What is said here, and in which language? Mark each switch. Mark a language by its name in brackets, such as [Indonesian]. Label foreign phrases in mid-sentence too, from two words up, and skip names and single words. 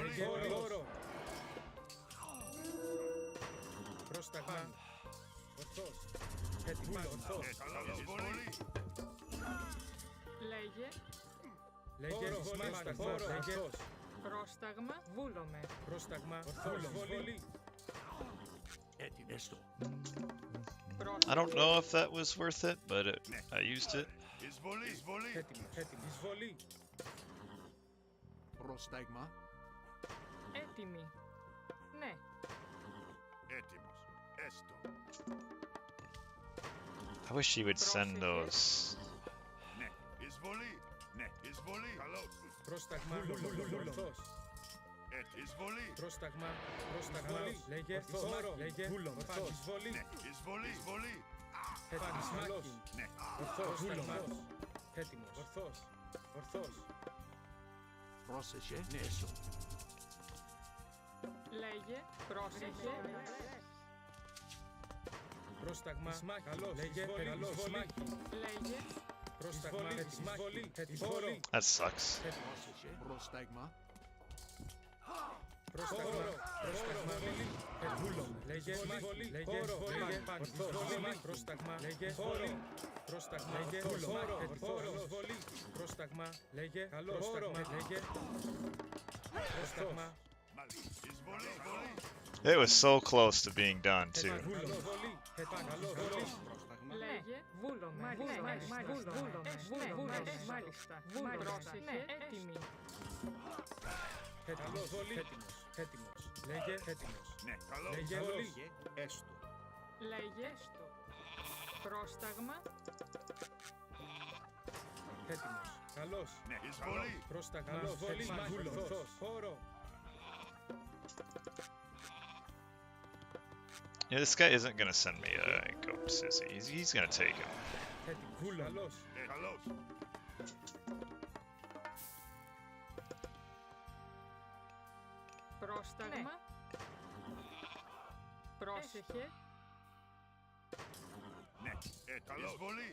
[Greek] Λέγε. Χώρο. Πρόσταγμα. Ορθός. Έτοιμος. Ορθός. Καλώς. Εισβολή. Λέγε. Λέγε. Πρόσταγμα. Λέγε. Πρόσταγμα. Βούλομαι. Πρόσταγμα. Ορθός. Έτοιμο. Έστω. [English] I don't know if that was worth it, but I used it. [Greek] Εισβολή. Εισβολή. Έτοιμος. Εισβολή. Πρόσταγμα. Έτοιμη. Ναι. Έτοιμος. Έστω. [English] I wish he would send those. [Greek] Ναι. Εισβολή. Ναι. Εισβολή. Καλώς. Πρόσταγμα. Ορθός. Εισβολή. Πρόσταγμα. Πρόσταγμα. Λέγε. Χώρο. Λέγε. Ορθός. Εισβολή. Ναι. Εισβολή. Εισβολή. Έτοιμος. Ναι. Ορθός. Έτοιμος. Ορθός. Ορθός. Πρόσεχε. Ναι, έστω. Λέγε. Πρόσεχε. Πρόσταγμα. Καλώς. Λέγε. Καλώς. Λέγε. Πρόσταγμα. Εισβολή. Εισβολή. [English] That sucks. [Greek] Πρόσεχε. Πρόσταγμα. Πρόσταγμα. Πρόσταγμα. Βούλομαι. Λέγε. Λέγε. Ορθός. Πρόσταγμα. Λέγε. Χώρο. Πρόσταγμα. Λέγε. Ορθός. Πρόσταγμα. Λέγε. Καλώς. Λέγε. Πρόσταγμα. Μάλιστα. Εισβολή. Εισβολή. [English] It was so close to being done too. [Greek] Λέγε. Βούλομαι. Μάλιστα. Πρόσεχε. Έτοιμη. Έτοιμος. Λέγε. Έτοιμος. Ναι. Καλώς. Λέγε. Έστω. Λέγε. Πρόσταγμα. Έτοιμος. Καλώς. Ναι. Εισβολή. Πρόσταγμα. Ορθός. Χώρο. [English] Yeah, this guy isn't gonna send me a goat sissy. He's gonna take him. [Greek] Έτοιμος. Καλώς. Καλώς. Πρόσταγμα. Πρόσεχε. Ναι. Καλώς. Εισβολή.